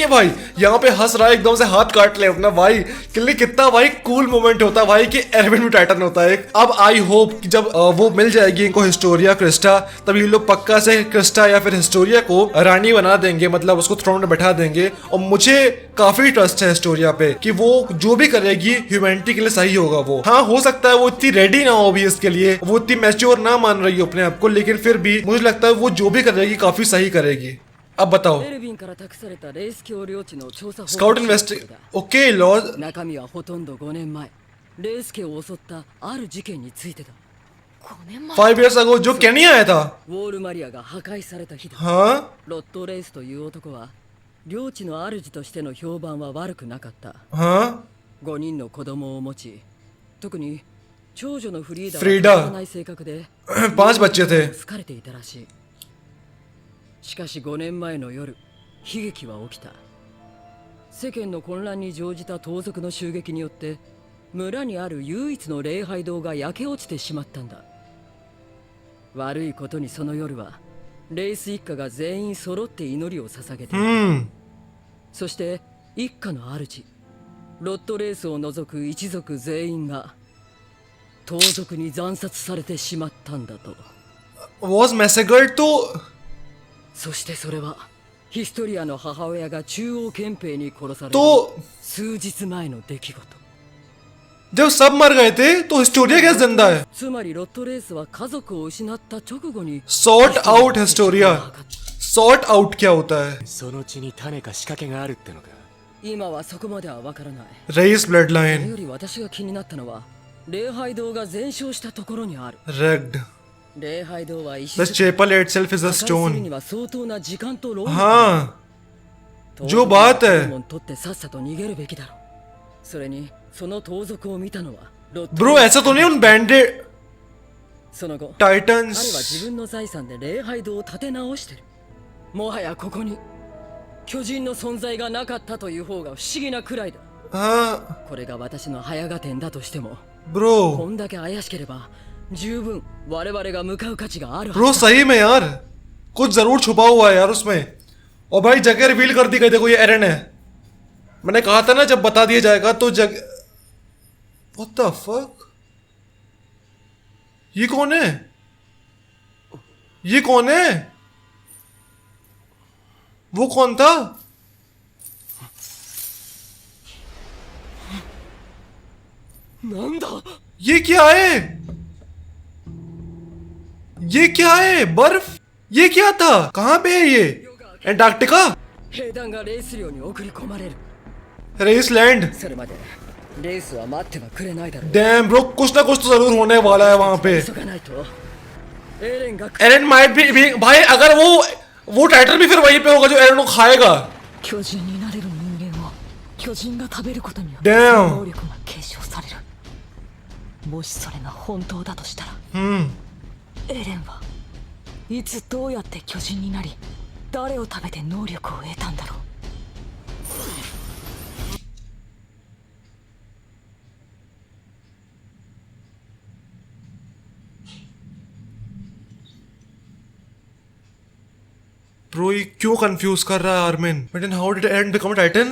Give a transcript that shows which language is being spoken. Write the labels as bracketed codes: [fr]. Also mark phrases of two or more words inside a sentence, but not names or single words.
[hi] है भाई यहाँ पे हंस रहा है एकदम से हाथ काट ले अपना भाई कितना भाई कूल मोमेंट होता भाई कि एरविन भी टाइटन होता है अब [en] I hope [hi] कि जब वो मिल जाएगी इनको हिस्टोरिया क्रिस्टा तब ये लोग पक्का से क्रिस्टा या फिर हिस्टोरिया को रानी बना देंगे मतलब उसको थ्रोन में बैठा देंगे और मुझे काफी ट्रस्ट है हिस्टोरिया पे कि वो जो भी करेगी ह्यूमैनिटी के लिए सही होगा वो हाँ हो सकता है वो इतनी रेडी ना हो भी इसके लिए वो इतनी मैच्योर ना मान रही हो अपने आप को लेकिन फिर भी मुझे लगता है वो जो भी करेगी काफी सही करेगी अब बताओ [ja] エルヴィンから託されたレース橋領地の調査報告書 स्काउट इन्वेस्ट ओके लॉज 中身はほとんど5年前レース家を襲ったある事件についてだ。 5年前 [en] 5 years ago [hi] जो कैनी आया था। [ja] ウォールマリアが破壊された日だ。 [hi] हाँ [ja] ロットレイスという男は領地の主としての評判は悪くなかった。 [hi] हाँ [ja] 5人の子供を持ち、特に長女のフリーダフリーダは変わらない性格で [hi] 5 बच्चे थे। [ja] 好かれていたらしい。しかし5年前の夜、悲劇は起きた。世間の混乱に乗じた盗賊の襲撃によって村にある唯一の礼拝堂が焼け落ちてしまったんだ。悪いことにその夜はレイス一家が全員揃って祈りを捧げていた。そして一家の主ロットレースを除く一族全員が盗賊に惨殺されてしまったんだと。 [en] was massacred तो [ja] そしてそれはヒストリアの母親が中央憲兵に殺される [hi] तो [ja] 数日前の出来事。 [hi] जब सब मर गए थे तो हिस्टोरिया कैसे जिंदा है? [ja] つまりロットレースは家族を失った直後に [en] Sort out [hi] हिस्टोरिया। [en] Sort out [hi] क्या होता है? [ja] その血に種か仕掛けがあるってのか。今はそこまではわからない。 Reis それ bloodline より私が気になったのは礼拝堂が全焼したところにある。 wrecked. 礼拝堂は石 The 造り。 [en] chapel itself is a [ja] 破壊するに stone. は相当な時間と労力。 [hi] हाँ जो बात है [ja] 門取ってさっさと逃げるべきだろう。それにその盗賊を見たのはロット [hi] ब्रो ऐसा तो नहीं उन बैंडेड [ja] その後彼は自 [hi] टाइटन्स [ja] 分の財産で礼拝堂を建て直してる。もはやここに巨人の存在がなかったという方が不思議なくらいだ。 [hi] हाँ [ja] これが私の早合点だとしても [hi] ब्रो [ja] こんだけ怪しければ十分我々が向かう価値があるは [hi] ब्रो [ja] ずだ。 [hi] सही में यार कुछ जरूर छुपा हुआ है यार उसमें। और भाई जगह रिवील कर दी गई, देखो ये एरन है। मैंने कहा था ना जब बता दिया जाएगा तो जगह। [en] What the fuck? [hi] ये कौन है? ये कौन है? वो कौन था? ये क्या है? ये क्या है? बर्फ? ये क्या था? कहाँ पे है ये? एंटार्क्टिका? [ja] 兵団がレース寮に送り込まれる。 [hi] रेस लैंड। [ja] それまでレースは待ってはくれないだろう。 [en] damn bro [hi] कुछ ना कुछ तो जरूर होने वाला है वहां पे। [ja] 急がないとエレンが [hi] एरन माइट भी भाई अगर वो टाइटल भी फिर वहीं पे होगा जो एरन को खाएगा। [ja] 巨人になれる人間を巨人が食べることによって Damn 能力が継承される。もしそれが本当だとしたら、エレンはいつどうやって巨人になり誰を食べて能力を得たんだろう。 [hi] ब्रो ये क्यों कंफ्यूज कर रहा है आर्मिन? [en] but in how did Eren become a Titan?